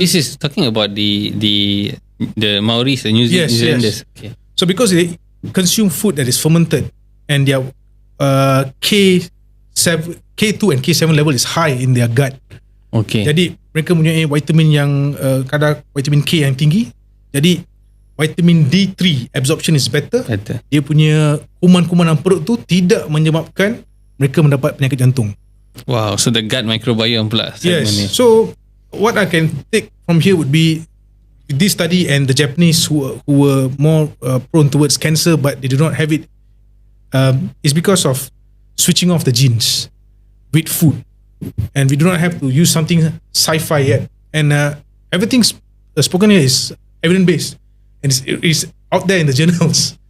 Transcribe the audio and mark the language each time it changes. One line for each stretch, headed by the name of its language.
English: this is talking about the Maoris, the New Zealanders. Yes. Okay. So because they consume food that is fermented, and their K2 and K7 level is high in their gut. Okay.
Malay: Jadi mereka mempunyai vitamin yang kadar vitamin K yang tinggi. Jadi
English: vitamin D3 absorption is better.
Malay: Dia punya kuman-kuman dalam perut tu tidak menyebabkan mereka mendapat penyakit jantung.
English: Wow, so the gut microbiome
Malay: pula.
English: Yes. So what I can take from here would be this study, and the Japanese who were more prone towards cancer but they do not have it, is because of switching off the genes with food, and we do not have to use something sci-fi yet, and everything's spoken here is evidence based, and it's out there in the journals.